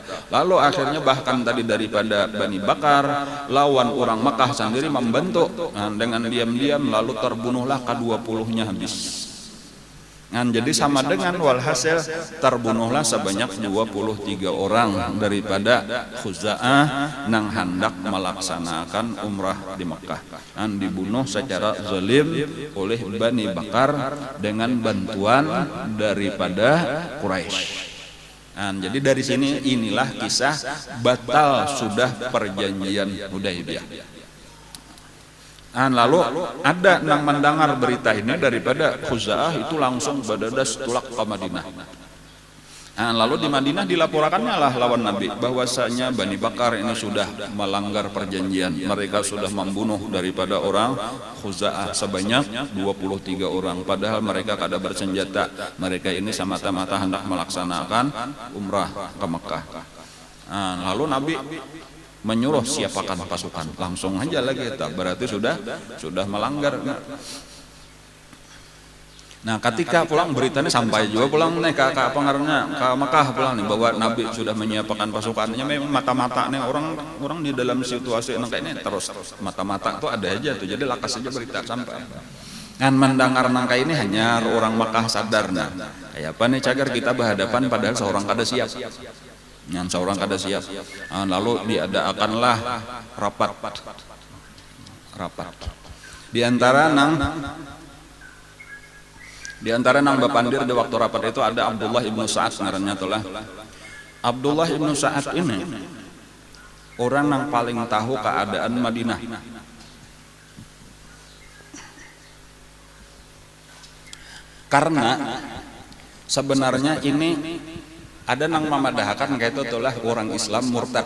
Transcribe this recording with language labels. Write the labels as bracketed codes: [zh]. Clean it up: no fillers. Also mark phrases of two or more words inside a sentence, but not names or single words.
[bjn] Lalu akhirnya bahkan tadi daripada Bani Bakar lawan orang Makkah sendiri membantu. Nah, dengan diam-diam lalu terbunuhlah ke-20-nya habis. Nah, jadi sama dengan walhasil terbunuhlah sebanyak 23 orang daripada Khuza'ah nang hendak melaksanakan umrah di Mekah. Dan dibunuh secara zalim oleh Bani Bakar dengan bantuan daripada Quraisy. Nah, jadi dari sini inilah kisah batal sudah perjanjian Hudaybiyah. Lalu ada yang mendengar berita ini daripada Khuza'ah itu langsung badadas tulak ke Madinah. Lalu di Madinah dilaporkannya lah lawan Nabi bahwasanya Bani Bakar ini sudah melanggar perjanjian. Mereka sudah membunuh daripada orang Khuza'ah sebanyak 23 orang. Padahal mereka kada bersenjata. Mereka ini semata-mata hendak melaksanakan umrah ke Mekah. Lalu Nabi menyuruh siapakan pasukan, langsung aja lagi tak, berarti sudah melanggar. Nah, ketika pulang beritanya sampai juga pulang nih ke pengaruhnya ke Mekah pulang nih bahwa Nabi sudah menyiapkan pasukannya. Memang mata-mata nih orang di dalam situasi yang kayak ini terus mata-mata tuh ada aja tuh, jadi lakas aja berita sampai. Dan mendengar nangka ini hanya orang Mekah sadar. Nah, kayak apa nih cagar kita berhadapan padahal seorang kada siap. Yang seorang kada siap. Lalu diadakanlah rapat. Di antara nang bapandir di waktu rapat itu ada Abdullah ibnu Sa'ad ngarannya tulah. Abdullah ibnu Sa'ad ini orang yang paling tahu keadaan Madinah. Karena sebenarnya ini ada nang memadahkan kayak itu itulah orang Islam murtad.